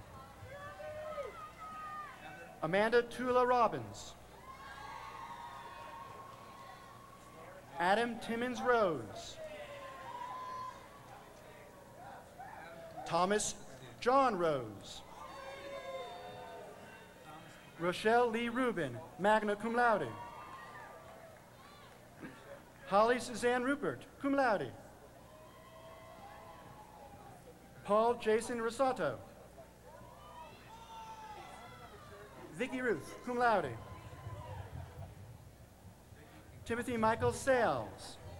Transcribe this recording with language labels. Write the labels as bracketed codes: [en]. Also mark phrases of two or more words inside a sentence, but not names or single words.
[en] Amanda Tula Robbins. Adam Timmons Rose. Thomas John Rose. Rochelle Lee Rubin, [la] magna cum laude. [en] Holly Suzanne Rupert, [la] cum laude. [en] Paul Jason Rosato. Vicky Ruth, [la] cum laude. [en] Timothy Michael Sales.